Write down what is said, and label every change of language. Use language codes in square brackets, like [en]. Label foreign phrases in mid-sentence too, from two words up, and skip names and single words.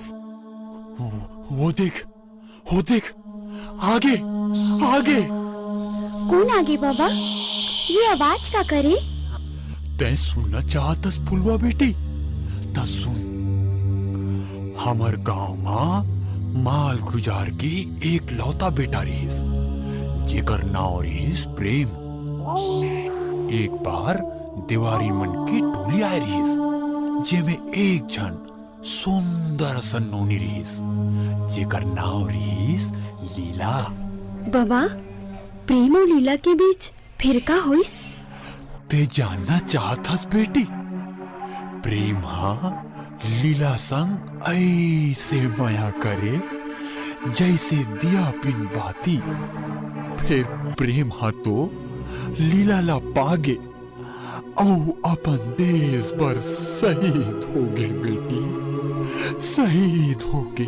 [hne] वो देख आगे आगे। कौन आगे बाबा? ये आवाज का करे? तै सुनना चाहतस फुलवा बेटी? त सुन, हमर गांव मां माल गुजार की एक लौता बेटा रहीस, जेकर नाव रहीस प्रेम। एक बार दिवारी मन की टोली आए रहीस, जेमे एक जन सुंदर सन्नोनी रहीस, जेकर नाव रहीस लीला। बाबा प्रेम और लीला के बीच फिर का होइस? ते जानना चाहतस बेटी? प्रेम हाँ लीला संग ऐसे माया करे जैसे दिया पिन बाती। फिर प्रेम हाँ तो लीला ला पागे औ अपन देश पर शहीद हो गए बेटी, शहीद हो गए।